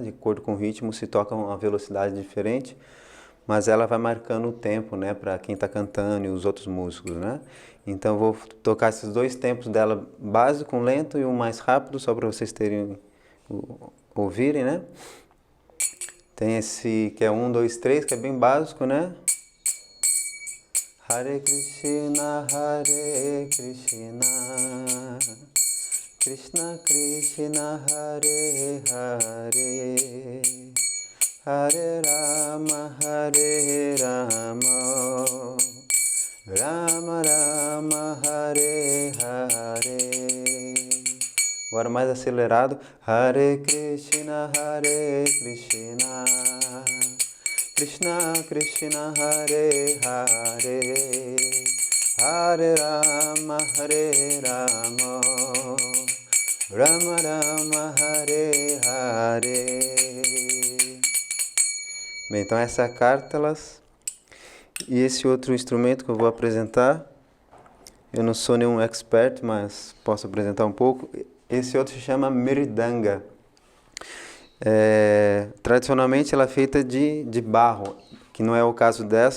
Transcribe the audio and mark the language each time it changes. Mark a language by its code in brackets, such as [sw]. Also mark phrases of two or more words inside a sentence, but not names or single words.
[pt] De acordo com o ritmo se toca uma velocidade diferente, mas ela vai marcando o tempo, né? Para quem está cantando e os outros músicos, né? Então eu vou tocar esses dois tempos dela, básico, um lento e um mais rápido, só para vocês ouvirem, né? Tem esse que é 1, 2, 3, que é bem básico, né? Hare Krishna, Hare Krishna, Krishna Krishna, Hare Hare, Hare Rama, Hare Rama, Rama Rama, Hare Hare. Agora mais acelerado. Hare Krishna, Hare Krishna, Krishna Krishna, Hare Hare, Hare Rama, Hare Rama, Rama Rama, Hare Hare. Bem, então essa é a kártalas. E esse outro instrumento que eu vou apresentar, eu não sou nenhum expert, mas posso apresentar um pouco. Esse outro se chama Mridanga. Tradicionalmente ela é feita de barro, que não é o caso dessa.